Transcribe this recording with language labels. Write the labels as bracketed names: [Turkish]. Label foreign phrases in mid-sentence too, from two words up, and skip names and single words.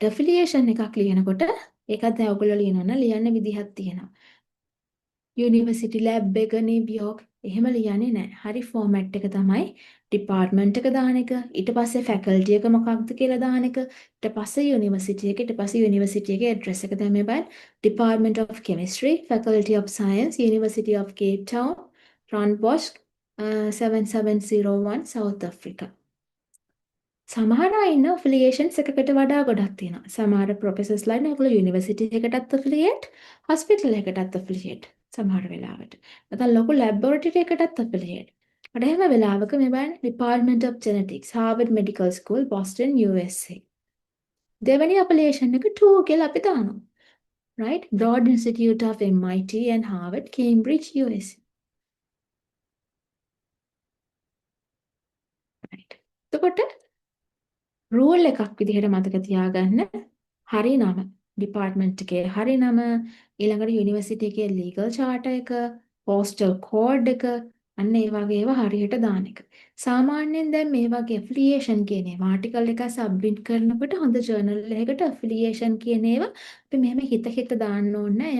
[Sinhala] affiliation එකක් ලියනකොට ඒකත් දැන් ඔයගොල්ලෝ ලියනවා නම් ලියන්න විදිහක් තියෙනවා. [English] university lab [Sinhala] එක නිව්යෝක් එහෙම ලියන්නේ නැහැ. හරි ෆෝමැට් එක තමයි ඩිපාර්ට්මන්ට් එක දාන එක, ඊට පස්සේ ෆැකල්ටි එක මොකක්ද කියලා දාන එක, ඊට පස්සේ යුනිවර්සිටි එක, ඊට පස්සේ යුනිවර්සිටි එකේ ඇඩ්‍රස් එක දැම්මේ බලන්න. Department of Chemistry, Faculty of Science, University of Cape Town, Stellenbosch, 7701 South Africa. සමහර අය ඉන්න affiliations එකකට වඩා ගොඩක් තියෙනවා. සමහර ප්‍රොෆෙසර්ස්ලා ඉන්න ඒගොල්ලෝ යුනිවර්සිටි එකටත් affiliate, hospital එකටත් affiliate සමහර වෙලාවට. නැත්නම් ලොකු laboratory එකටත් affiliate. අර එහෙම වෙලාවක මේ බලන්න Department of Genetics, Harvard Medical School, Boston, USA. දෙවෙනි affiliation එක 2 කියලා අපි දානවා. right? Broad Institute of MIT and Harvard, Cambridge, USA. right? එතකොට රූල් එකක් විදිහට මතක තියාගන්න හරි නම ඩිපාර්ට්මන්ට් එකේ හරි නම ඊළඟට යුනිවර්සිටි එකේ [English] legal charter [Sinhala] එක [English] postal code [Sinhala] එක අන්න ඒ වගේ ඒවා හරියට දාන එක. සාමාන්‍යයෙන් දැන් මේ වගේ ඇෆිලියේෂන් කියන ඒවා ආටිකල් එක සබ්මිට් කරනකොට හොඳ ජර්නල් එකකට ඇෆිලියේෂන් කියන ඒවා අපි මෙහෙම හිත දාන්න ඕනේ නැහැ.